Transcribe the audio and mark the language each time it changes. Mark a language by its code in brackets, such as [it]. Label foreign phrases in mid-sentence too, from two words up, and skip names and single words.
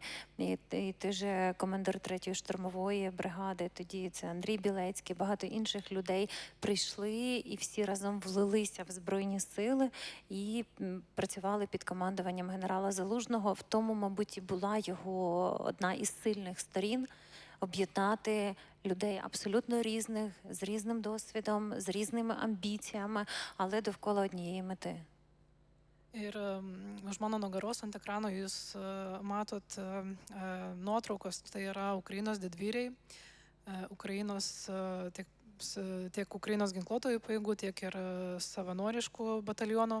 [uk] І ти ж командир 3-ї штурмової бригади, тоді це Андрій Білецький, багато інших людей прийшли і всі разом влилися в Збройні сили і працювали під командуванням генерала Залужного. В тому, мабуть, і була його одна із сильних сторін – об'єднати людей абсолютно різних, з різним досвідом, з різними амбіціями, але довкола однієї мети. [lt] Ir už mano nugaros ant ekrano jūs matot nuotraukos, tai yra Ukrainos didvyriai, Ukrainos, tiek Ukrainos ginkluotojų pajėgų, tiek ir savanoriškų batalionų.